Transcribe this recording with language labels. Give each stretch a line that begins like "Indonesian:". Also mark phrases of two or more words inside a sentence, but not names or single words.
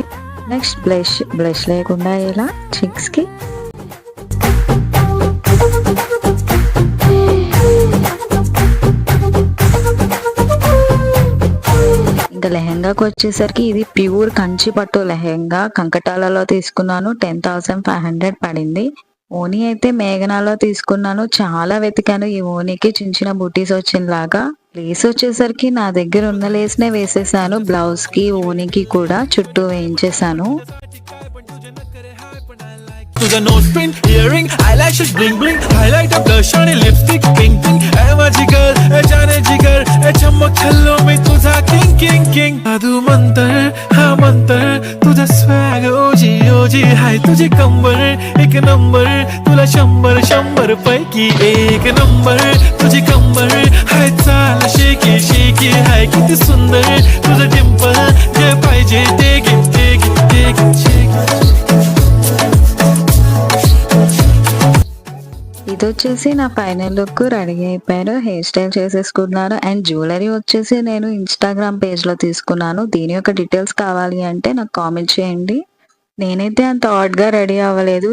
Telugu: నెక్స్ట్ బ్లష్ లేకుండా ఎలా చిక్స్‌కి ఇంకా లెహెంగాకి వచ్చేసరికి ఇది ప్యూర్ కంచి పట్టు లెహెంగా కంకటాలలో తీసుకున్నాను. 10,500 పడింది. ఓనీ అయితే మేఘనాలో తీసుకున్నాను. చాలా వెతికాను ఈ ఓనీకి చిన్న చిన్న బుటీస్ వచ్చినలాగా. లేస్ వచ్చేసరికి నా దగ్గర ఉన్న లేస్‌నే వేసేసాను. బ్లౌజ్‌కి, ఓనీకి కూడా చుట్టూ వేయించేసాను.
English: तुझा nose pin earring eyelashes bling bling highlight blush आणि lipstick pink pink
Marathi: ए माझी
English: गर्ल
Marathi: ए
Hindi: जाने जिगर
Marathi: ए चमक छल्लो मी तुझा
English: king king king
Marathi: जादू मंतर हा मंतर तुझा
English: swag OG
Marathi: हाय तुझी कंबर एक नंबर तुला 100 पैकी एक नंबर तुझी कंबर हाय चाल
English: shaky shaky
Marathi: हाय किती सुंदर तुझं डिंपल जे पाहिजे ते घे ते घे ते घे शेक
Telugu: ఇదొచ్చేసి నా ఫైనల్ లుక్. రెడీ అయిపోయాను,
English: hair style
Telugu: చేసేసుకున్నాను. అండ్ జ్యువెలరీ వచ్చేసి నేను ఇన్‌స్టాగ్రామ్ పేజ్‌లో తీసుకున్నాను. దీని యొక్క డీటెయిల్స్ కావాలి అంటే నాకు కామెంట్ చేయండి. నేనైతే అంత ఆడ్‌గా రెడీ అవ్వలేదు.